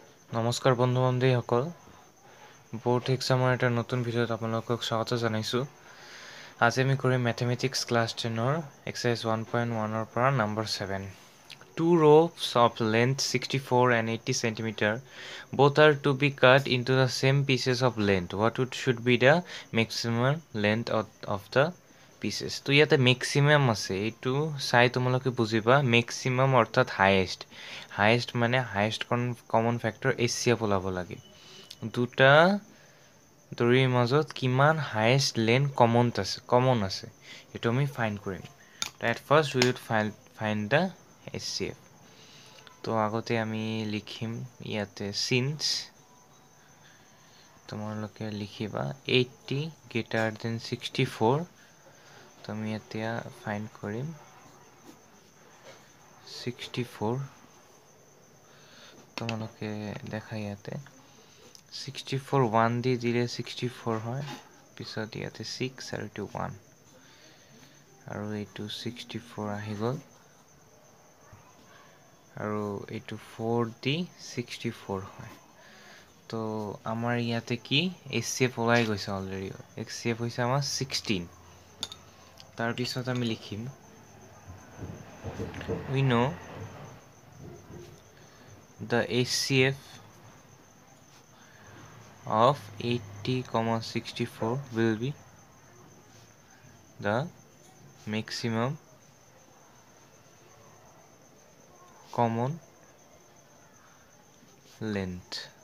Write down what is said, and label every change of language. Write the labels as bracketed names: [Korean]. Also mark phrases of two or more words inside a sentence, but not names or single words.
[Assamese] নমস্কাৰ বন্ধু বান্ধৱীসকল [English] board examৰ [Assamese] এটা নতুন ভিডিঅ'ত আপোনালোকক স্বাগত জনাইছোঁ। আজি আমি কৰিম [English] mathematics class [Assamese] 10ৰ এক্সাৰচাইজ 1.1ৰ পৰা নম্বৰ 7। [English] Two ropes of length 64 and 80 centimeter both are to be cut into the same pieces of length. What should be the maximum length of the pieces? [Assamese] তো ইয়াতে মেক্সিমাম আছে, এইটো চাই তোমালোকে বুজিবা মেক্সিমাম অৰ্থাৎ হাইয়েষ্ট মানে [English] highest common factor HCF [Assamese] ওলাব লাগে। দুটা দড়িৰ মাজত কিমান [English] highest length common [Assamese] আছে এইটো আমি ফাইণ্ড কৰিম। [English] at first we will find the HCF. [Assamese] তো আগতে আমি লিখিম ইয়াতে সিন্স তোমালোকে লিখিবা 80 [English] greater than [Assamese] 64। তো আমি এতিয়া ফাইণ্ড কৰিম 64। তোমালোকে দেখা ইয়াতে 64 1 দি দিলে 64 হয়, পিছত ইয়াতে 6 আৰু এইটো 1 আৰু এইটো 64 আহি গ'ল আৰু এইটো 4 দি 64 হয়। তো আমাৰ ইয়াতে কি HCF ওলাই গৈছে অলৰেডি। HCF হৈছে আমাৰ 16। তাৰপিছত আমি লিখিম [English] we know the HCF of 80, 64 will be the maximum common length.